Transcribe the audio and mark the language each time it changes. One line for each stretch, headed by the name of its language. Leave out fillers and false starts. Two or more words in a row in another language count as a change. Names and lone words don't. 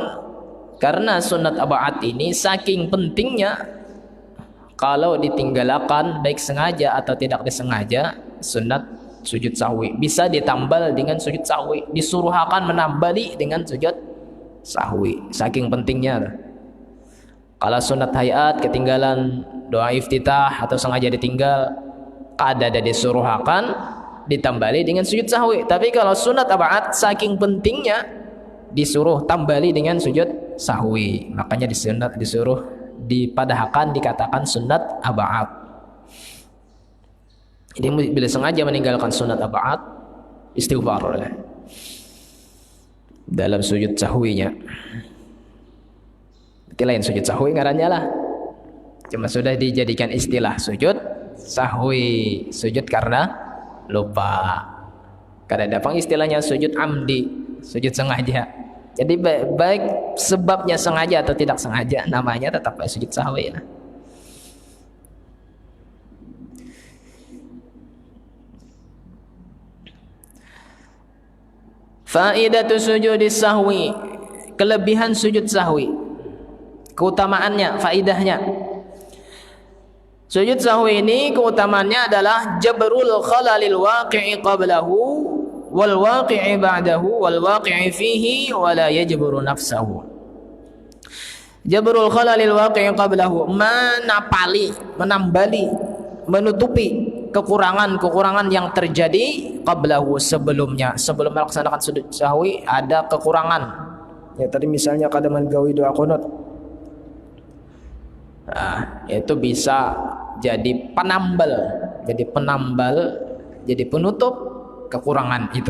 Banjar: Karena sunat ab'ad ini saking pentingnya, kalau ditinggalkan baik sengaja atau tidak disengaja, sunat sujud sahwi bisa ditambal dengan sujud sahwi, disuruhakan menambali dengan sujud sahwi, saking pentingnya. Kalau sunat hayat ketinggalan doa iftitah atau sengaja ditinggal, ada disuruhakan ditambali dengan sujud sahwi. Tapi kalau sunat ab'ad saking pentingnya disuruh tambali dengan sujud sahwi, makanya disuruh dipadahkan dikatakan sunat ab'ad.
Indonesian: Jadi bila sengaja meninggalkan sunat ab'ad, istighfar dalam sujud sahwinya.
Banjar: Berarti lain sujud sahwi ngarannya lah, cuma sudah dijadikan istilah sujud sahwi, sujud karena lupa. Kada ada istilahnya sujud amdi,
Indonesian: sujud sengaja. Jadi baik sebabnya sengaja atau tidak sengaja, namanya tetap sujud sahwi lah.
Arabic: فائدة سجود السهو,
Indonesian: kelebihan sujud sahwi, keutamaannya, faidahnya. Sujud sahwi ini keutamaannya adalah
Arabic: جبر الخلل الواقع قبله والواقع بعده والواقع فيه ولا يجبر نفسه. جبر الخلل الواقع قبله, menambali,
Indonesian: menutupi kekurangan yang terjadi qablahu, sebelum melaksanakan sujud sahwi ada kekurangan.
Banjar: Ya tadi misalnya kada menggawi doa qunut. Nah, itu bisa jadi penambal, jadi penutup kekurangan itu.